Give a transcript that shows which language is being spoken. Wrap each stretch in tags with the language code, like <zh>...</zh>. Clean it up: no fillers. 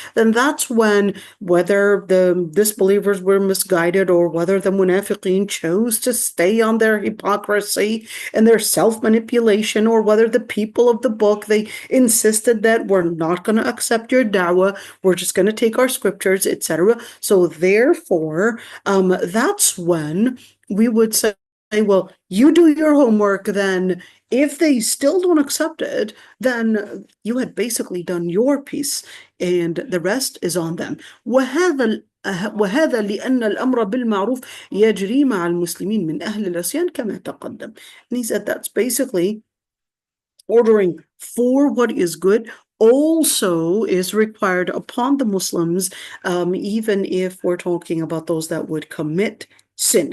<en>Then that's when, whether the disbelievers were misguided or whether the munafiqeen chose to stay on their hypocrisy and their self-manipulation, or whether the people of the book, they insisted that we're not going to accept your da'wah, we're just going to take our scriptures, etc. So therefore, that's when we would say, well, you do your homework, then if they still don't accept it, then you had basically done your piece, and the rest is on them.</en> <ar>وهذا لأن الأمر بالمعروف يجري مع المسلمين من أهل العصيان كما تقدم.</ar> <en>And he said that's basically ordering for what is good also is required upon the Muslims, even if we're talking about those that would commit sin.</en>